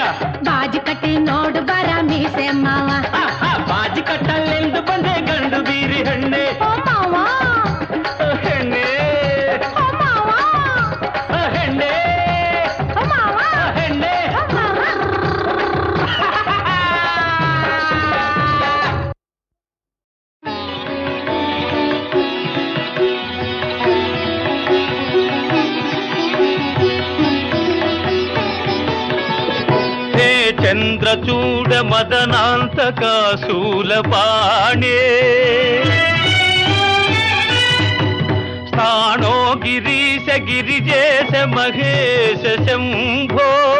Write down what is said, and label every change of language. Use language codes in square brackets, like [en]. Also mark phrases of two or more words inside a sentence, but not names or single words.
[kn] ಬಾಜಿ ಕಟ್ಟಿ ನೋಡು ಬರ ಮೀಸೆ ಮಾವ. ಬಾಜಿ ಕಟ್ಟಲೆಂದು ಬಂದೆ ಗಂಡು ಬೀರಿ ಹೆಣ್ಣೆ. ಓ ಮಾವ, ಹೆಣ್ಣೆ ಓ ಮಾವ, ಹೆಣ್ಣೆ ಓ ಮಾವ, ಹೆಣ್ಣೆ. ಓ ಮಾವ. [sa] హే చంద్రచూడ మదనాంతక శూలపాణే స్థాణో గిరీశ గిరిజేశ మహేశ శంభో.